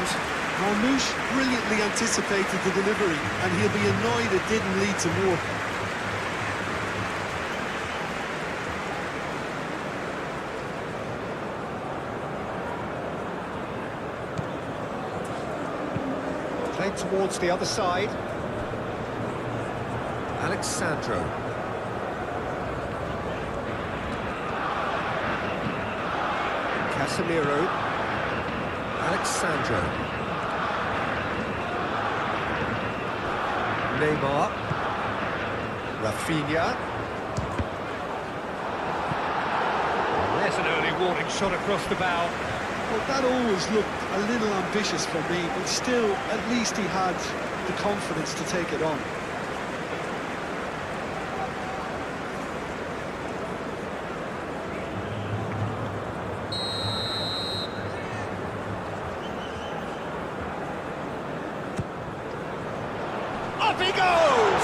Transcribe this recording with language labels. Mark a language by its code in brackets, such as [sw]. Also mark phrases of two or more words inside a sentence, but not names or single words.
[en] Marmouche brilliantly anticipated the delivery, and he'll be annoyed it didn't lead to more. Played towards the other side. Alexandro. Casemiro. Alexandro. Neymar. Rafinha. There's an early warning shot across the bow. Well, that always looked a little ambitious for me, but still, at least he had the confidence to take it on. Up he goes!